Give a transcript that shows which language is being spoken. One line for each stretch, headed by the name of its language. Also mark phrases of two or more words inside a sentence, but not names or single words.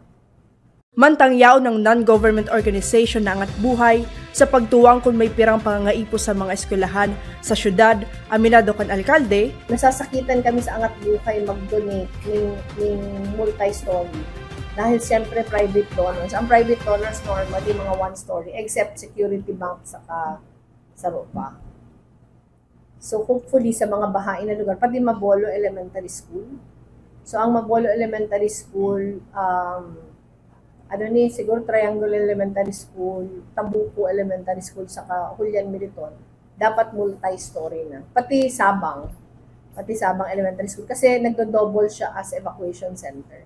Bikol: Mantang yaw ng
English: non-government organization
Bikol: na angat buhay sa pagtuwang kung may pirang pangangaipo sa mga eskwelahan sa syudad, aminado kan alkalde.
Filipino: Nasasakitan kami sa angat buhay mag-donate ng multi-story. Dahil siyempre
English: private donors.
Filipino: Ang
English: private donors
Filipino: normally mga one-story except Security Bank sa Rupa. So hopefully sa mga bahain na lugar, pati Mabolo Elementary School. So ang Mabolo Elementary School, siguro Triangle Elementary School, Tambuco Elementary School, saka Julian Militon, dapat multi-story na. Pati Sabang Elementary School, kasi nagdo-double siya as evacuation center.